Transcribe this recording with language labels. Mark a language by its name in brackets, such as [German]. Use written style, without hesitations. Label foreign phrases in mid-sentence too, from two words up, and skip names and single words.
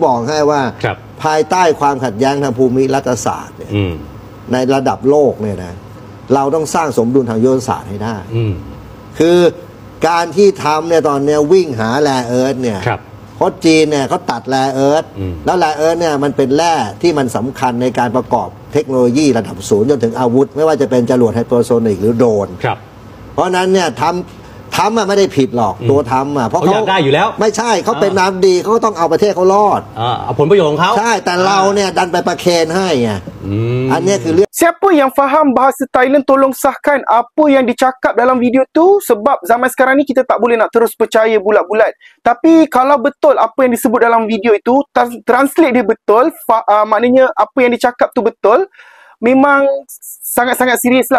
[Thai] บอกให้ว่าภายใต้ความขัดแย้งทางภูมิรัฐศาสตร์เนี่ยในระดับโลกเนี่ยนะเราต้องสร้างสมดุลทางยุทธศาสตร์ให้ได้คือการที่ทำเนี่ยตอนเนี้ยวิ่งหาแร่เอิร์ธเนี่ยเพราะจีนเนี่ยเขาตัดแร่เอิร์ธแล้วแร่เอิร์ธเนี่ยมันเป็นแร่ที่มันสำคัญในการประกอบเทคโนโลยีระดับสูงจนถึงอาวุธไม่ว่าจะเป็นจรวดไฮเปอร์โซนิกหรือโดรนเพราะนั้นเนี่ยทำไม่ได้ผิดหรอกตัวทำเพราะเขา อยากได้อยู่แล้ว ไม่ใช่เขาเป็นน้ำดีเขาก็ต้องเอาประเทศเขารอด เอาผลประโยชน์ของเขา ใช่แต่เราเนี่ยดันไปประเคนให้ไงอันนี้คือเรื่อง [Malay] Siapa yang faham bahasa Thailand tolong sahkan apa yang dicakap dalam video tu, sebab zaman sekarang ni kita tak boleh nak terus percaya bulat-bulat. Tapi kalau betul apa yang disebut dalam video itu, translate dia betul, maknanya apa yang dicakap tu betul, memang sangat-sangat serius lah.